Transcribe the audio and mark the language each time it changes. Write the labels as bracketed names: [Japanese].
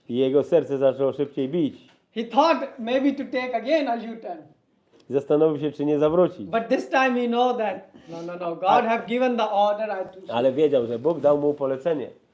[Polish] I jego serce zaczęło szybciej bić. [English] He thought maybe to take again a U-turn. [Polish] Zastanowił się, czy nie zawrócić. [English] But this time he know that no, God have given the order. [Polish] Ale wiedział, że Bóg dał mu polecenie.